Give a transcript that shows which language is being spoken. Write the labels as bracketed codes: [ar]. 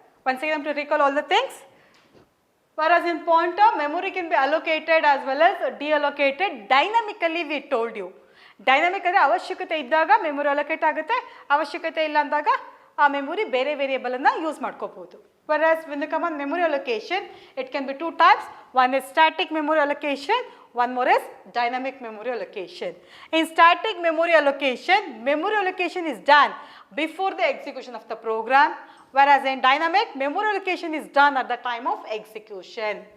[en] Once again to recall all the things. Whereas in pointer, memory can be allocated as well as deallocated dynamically, we told you. [kn] Dynamic ಅಂದರೆ ಅವಶ್ಯಕತೆ ಇದ್ದಾಗ memory allocate ಆಗುತ್ತೆ, ಅವಶ್ಯಕತೆ ಇಲ್ಲ ಅಂದಾಗ ಆ memory ಬೇರೆ ವೇರಿಯಬಲ್ ಅನ್ನು ಯೂಸ್ ಮಾಡ್ಕೋಬಹುದು. [en] Whereas when they come on memory allocation, it can be two types. One is static memory allocation, one more is dynamic memory allocation. In static memory allocation is done before the execution of the program, whereas in dynamic, memory allocation is done at the time of execution.